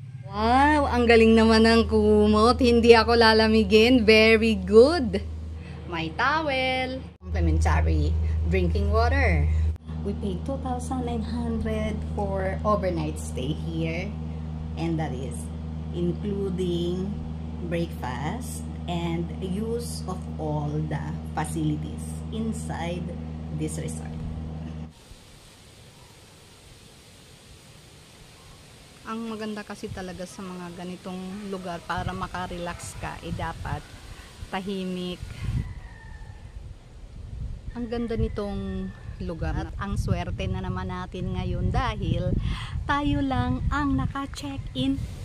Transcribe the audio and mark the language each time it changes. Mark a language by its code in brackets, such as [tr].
[tl] Wow, ang galing naman ng kumot. Hindi ako lalamigin. [en] Very good. [tl] May towel. [en] Complimentary drinking water. We paid 2,900 for overnight stay here. And that is including breakfast and use of all the facilities inside this resort. [tl] Ang maganda kasi talaga sa mga ganitong lugar para makarelax ka, dapat tahimik. Ang ganda nitong lugar. At ang swerte na naman natin ngayon dahil tayo lang ang naka-check-in.